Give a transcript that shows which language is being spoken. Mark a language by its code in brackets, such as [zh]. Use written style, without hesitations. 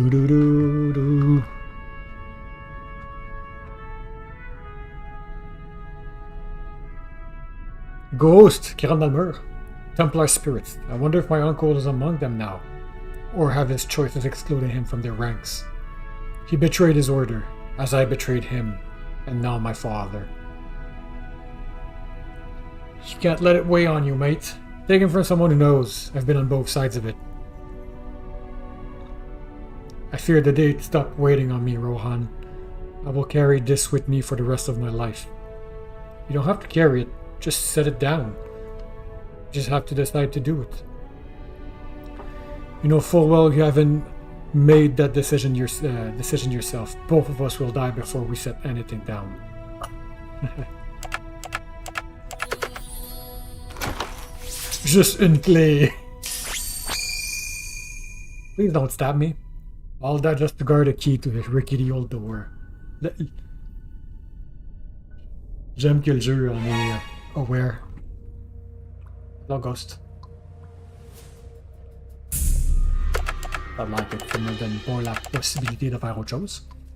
[fr] Do. Ghost qui rentre dans le mur. [en] Templar spirits. I wonder if my uncle is among them now, or have his choices excluded him from their ranks. He betrayed his order, as I betrayed him, and now my father. You can't let it weigh on you, mate. Take him from someone who knows. I've been on both sides of it. I fear the day stopped waiting on me, Rohan. I will carry this with me for the rest of my life. You don't have to carry it, just set it down. You just have to decide to do it. You know full well you haven't made that decision yourself. Both of us will die before we set anything down. [fr] Just une clé. [en] Please don't stab me. All that just to guard a key to this rickety old door. [fr] J'aime que le jeu en est aware. [en] No ghost. I'd like it, [fr] ça me donne pas la possibilité de faire autre chose.